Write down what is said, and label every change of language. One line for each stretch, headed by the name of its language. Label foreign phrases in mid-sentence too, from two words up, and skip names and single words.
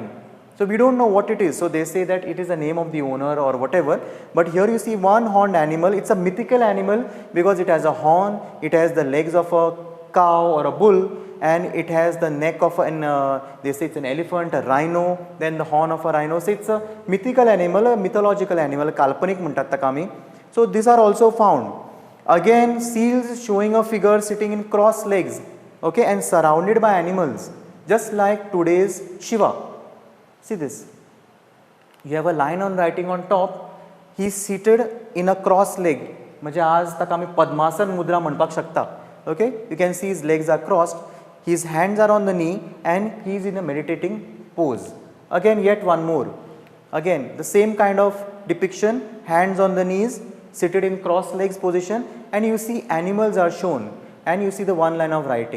English: So we don't know what it is. So they say that it is the name of the owner or whatever, but here you see one horned animal. It's a mythical animal because it has a horn, it has the legs of a cow or a bull, and it has the neck of an they say it's an elephant, a rhino, then the horn of a rhino. So it's a mythical animal, a mythological animal,
Konkani: कल्पनिक म्हणतात ताका आमी.
English: So these are also found. Again, seals showing a figure sitting in cross legs, okay, and surrounded by animals, just like today's Shiva. See this. You have a line on writing on top. He is seated in a cross leg.
Konkani: म्हणजे आज ताका आमी पद्मासन मुद्रा म्हणपाक शकता.
English: Okay, you can see his legs are crossed. His hands are on the knee and he is in a meditating pose. Again, yet one more. Again, the same kind of depiction, hands on the knees, seated in cross legs position, and you see animals are shown, and you see the one line of writing.